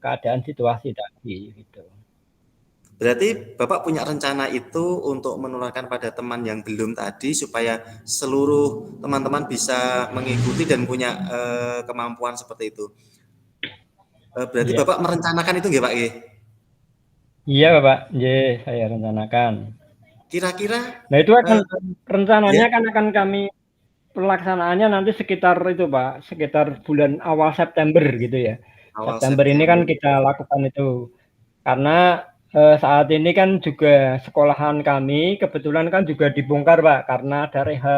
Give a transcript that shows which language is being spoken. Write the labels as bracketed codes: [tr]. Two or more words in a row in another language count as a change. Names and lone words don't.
[id] keadaan situasi tadi, gitu. Berarti Bapak punya rencana itu untuk menularkan pada teman yang belum tadi supaya seluruh teman-teman bisa mengikuti dan punya kemampuan seperti itu. Berarti Iya. Bapak merencanakan itu nggih, Pak nggih? Iya Bapak, nggih, saya rencanakan. Kira-kira Nah itu akan ya rencananya kan akan kami pelaksanaannya nanti sekitar itu Pak, sekitar bulan awal September gitu ya. awal September ini kan September. kita lakukan itu. Karena saat ini kan juga sekolahan kami kebetulan kan juga dibongkar Pak karena ada rehab.